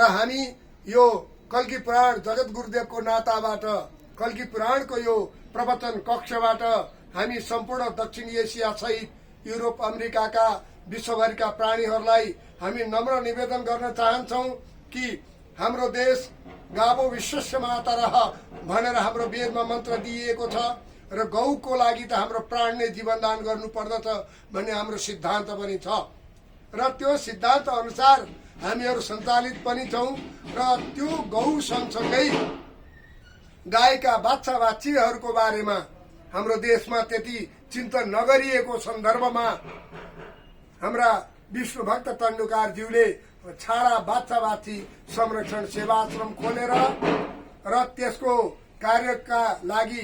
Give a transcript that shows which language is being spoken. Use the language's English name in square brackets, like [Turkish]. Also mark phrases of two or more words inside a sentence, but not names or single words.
[Nepali] हामी यो कल्की पुराण जगत गुरुदेवको नाताबाट कल्की पुराणको यो प्रवचन कक्षबाट हामी सम्पूर्ण दक्षिण एसिया सहित युरोप अमेरिकाका विश्वभरिका प्राणीहरूलाई हामी नम्र निवेदन गर्न चाहन्छौं कि हाम्रो देश [Sanskrit] गावो विश्वस्य माता [Nepali] रह भनेर हाम्रो वेदमा मन्त्र दिइएको छ र गौको लागि त हाम्रो प्राण नै जीवनदान गर्नु पर्दछ भन्ने हाम्रो सिद्धान्त पनि छ र त्यो सिद्धान्त अनुसार हामीहरू सञ्चालित पनि छौं र त्यो गौ सँगसँगै गाईका बाछा बाछीहरूको बारेमा हाम्रो देशमा त्यति चिन्तन नगरिएको सन्दर्भमा हाम्रा विष्णुभक्त तन्डुकारज्यूले छाडा बाछा बाछी संरक्षण सेवाश्रम खोलेर र त्यसको कार्यका लागि